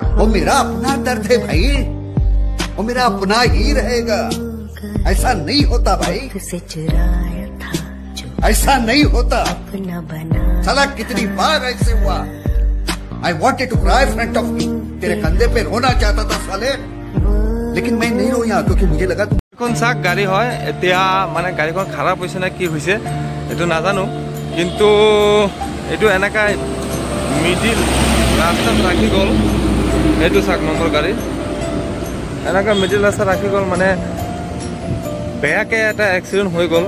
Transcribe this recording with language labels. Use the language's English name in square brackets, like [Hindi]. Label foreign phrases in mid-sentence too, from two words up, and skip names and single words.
[Hindi] वो मेरा अपना दर्द है भाई, वो मेरा अपना ही रहेगा। ऐसा नहीं होता भाई, ऐसा नहीं होता। साला कितनी बार ऐसे हुआ। [English] I wanted to cry in front of you. [Hindi] तेरे कंधे पे रोना चाहता था साले, लेकिन मैं नहीं रोया क्योंकि मुझे लगा [Assamese] কোন চাক গাড়ী হয় এতিয়া মানে গাড়ীখন খারাপ হৈছে না কি হৈছে এটো নাজানো, কিন্তু এটো এনেকা মিডিল রাস্তাত রাখি গল। এটো চাক নম্বৰ গাড়ী এনেকা মিডিল রাস্তা রাখি গল, মানে বেয়াকে এটা এক্সিডেন্ট হৈ গল।